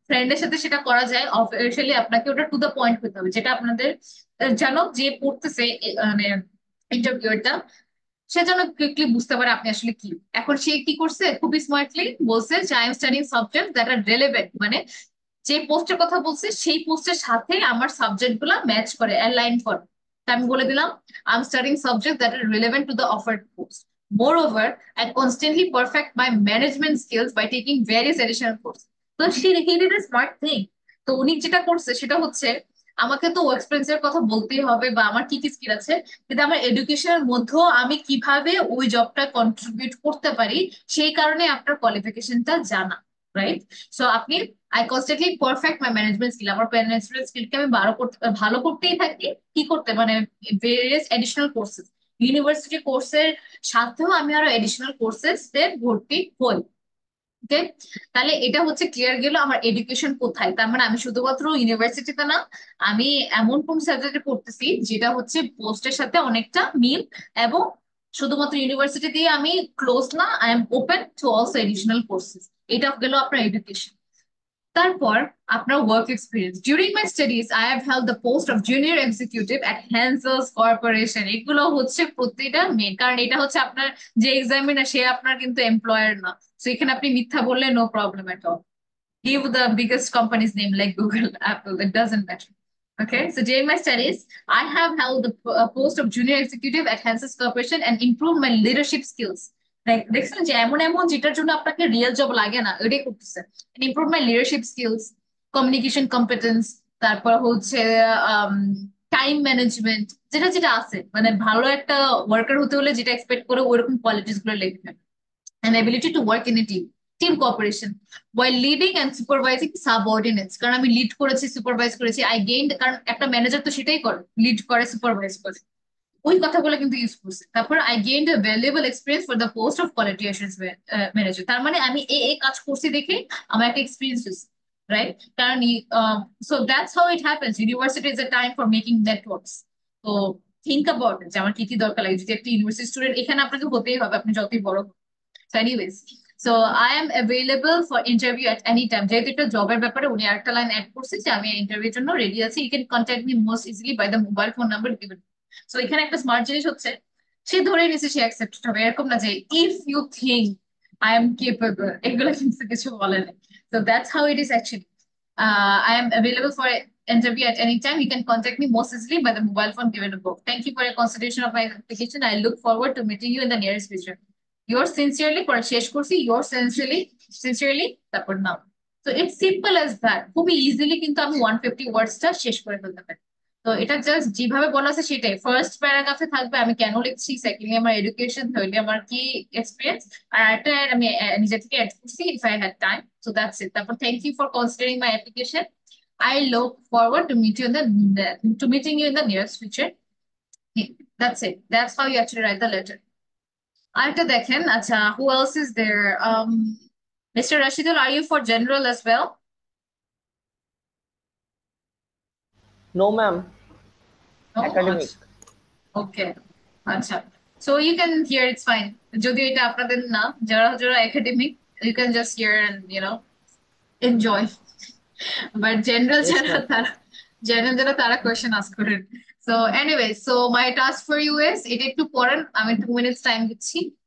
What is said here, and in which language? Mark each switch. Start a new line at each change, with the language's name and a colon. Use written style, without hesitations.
Bangla: ফ্রেন্ডের সাথে সেটা করা যায়, অফিসিয়ালি আপনাকে ওটা টু দ্য পয়েন্ট করতে হবে, যেটা আপনাদের যেন যে পড়তেছে মানে ইন্টারভিউটা, সে যেন কুইকলি বুঝতে পারে আপনি আসলে কি। এখন সে কি করছে, খুবই স্মার্টলি বলছে যে
English: I am studying subject that are relevant,
Bangla: মানে যে পোস্টের কথা বলছে সেই পোস্টের সাথে আমার সাবজেক্ট গুলা ম্যাচ করে, অ্যালাইন করে। তা আমি বলে দিলাম
English: I am studying subject that are relevant to the offered post. Moreover, I constantly perfect my management skills by taking various additional courses. তো he did a smart thing.
Bangla: তো উনি যেটা করছে সেটা হচ্ছে, আমাকে তো এক্সপিরিয়েন্স এর কথা বলতেই হবে বা আমার কি কি স্কিল আছে, কিন্তু আমার এডুকেশনের মধ্যেও আমি কিভাবে ওই জবটা কন্ট্রিবিউট করতে পারি, সেই কারণে আপনার কোয়ালিফিকেশনটা জানা, রাইট? সো আপনি,
English: I constantly perfect my management skill,
Bangla: আমার ম্যানেজমেন্ট স্কিলকে আমি ভালো করতেই থাকি। কি করতে, মানে ভেরিয়াস এডিশনাল কোর্সেস, ইউনিভার্সিটি কোর্সের সাথেও আমি আরো এডিশনাল কোর্সেস এর ভর্তি হই। ওকে, তাহলে এটা হচ্ছে ক্লিয়ার গেল আমার এডুকেশন কোথায়। তার মানে আমি শুধুমাত্র ইউনিভার্সিটিতে না, আমি এমন কোন সাবজেক্টে পড়তেছি যেটা হচ্ছে পোস্টের সাথে অনেকটা মিল, এবং শুধুমাত্র ইউনিভার্সিটি দিয়ে আমি ক্লোজ না,
English: I am open to also additional courses.
Bangla: এটা গেল আপনার এডুকেশন। তারপর আপনার work experience,
English: During my studies I have held the post of junior executive at Hansels corporation.
Bangla: এগুলো হচ্ছে প্রতিটা মেন, কারণ এটা হচ্ছে আপনার যে এক্সামিনার সে আপনার কিন্তু এমপ্লয়ার না, তো এখানে আপনি মিথ্যা বললে no problem at all.
English: Give the biggest company's name like Google, Apple, it doesn't matter. Okay, so during my studies, I have held the post of junior executive at Hanses Corporation and improved my leadership skills.
Bangla: Like দেখছেন যে এমন এমন যেটার জন্য আপনাকে real job লাগে না, ওইটাই করতেছে।
English: And improve my leadership skills, communication competence,
Bangla: তারপর হচ্ছে টাইম ম্যানেজমেন্ট, যেটা যেটা আছে, মানে ভালো একটা ওয়ার্কার হতে হলে যেটা এক্সপেক্ট করে ওইরকম কোয়ালিটিস গুলো লিখবেন।
English: And ability to work in a team cooperation while leading and supervising subordinates,
Bangla: কারণ আমি লিড করেছি, সুপারভাইজ করেছি, আই গেইনড, কারণ একটা ম্যানেজার তো সেটাই করে, লিড করে, সুপারভাইজ করে, ওই কথাগুলো কিন্তু ইউজ করছে।
English: তারপর I gained a valuable experience for the post of quality assurance manager.
Bangla: তার মানে আমি এই কাজ করছি দেখে আমার একটা এক্সপিরিয়েন্স হয়েছে, রাইট?
English: কারণ so that's how it happens, university is a time for making networks.
Bangla: তো থিঙ্ক অ্যাবাউট যে আমার কি কি দরকার লাগে, যদি একটা ইউনিভার্সিটি স্টুডেন্ট, এখানে আপনাকে হতেই হবে, আপনি যতই বড়।
English: So anyways, so I am available for interview at any time.
Bangla: যেহেতু একটা জবের ব্যাপারে উনি আরেকটা লাইন অ্যাড করছে যে আমি ইন্টারভিউর জন্য রেডি আছি,
English: You can contact me most easily by the mobile phone number given.
Bangla: So এখানে একটা স্মার্ট জিনিস হচ্ছে, সে ধরে নিছে সে অ্যাকসেপ্টেড হবে, এরকম না যে if you think I am capable, এগুলো কিন্তু কিছু বলে না।
English: So that's how it is actually. I am available for interview at any time. You can contact me most easily by the mobile phone given above. Thank you for your consideration of my application. I look forward to meeting you in the nearest future.
Bangla: Yours sincerely, পরে শেষ করছি, yours sincerely তারপর নাও। তো it's simple as that, খুবই easily কিন্তু আমি 150 ওয়ার্ডসটা শেষ করে ফেলতে পারি। তো এটা জাস্ট যেভাবে বলা আছে সেটাই, ফার্স্ট প্যারাগ্রাফে থাকবে আমি কেন লিখছি, সেকেন্ডলি আমার এডুকেশন, থার্ডলি আমার কি এক্সপিরিয়েন্স, আর একটা আমি নিজে থেকে অ্যাড করছি if I had time.
English: So that's it. তারপর thank you for considering my application. I look forward to meet you in the to meeting you in the nearest future. That's it. That's how you actually write the letter.
Bangla: আরেকটা দেখেন, আচ্ছা,
English: who else is there? Mr. Rashidul, are you for general as well? No, ma'am. No? Academic. Okay. আচ্ছা, so you can hear, it's fine.
Bangla: যদিও এটা আপনাদের না, যারা যারা academic,
English: you can just hear and enjoy. But general Yes,
Bangla: যারা
English: ma'am.
Bangla: তারা তারা কোয়েশ্চেন আস্ক করেন।
English: so anyway, so my task for you is,
Bangla: এটা একটু পড়েন, আমি 2 মিনিটস টাইম দিচ্ছি।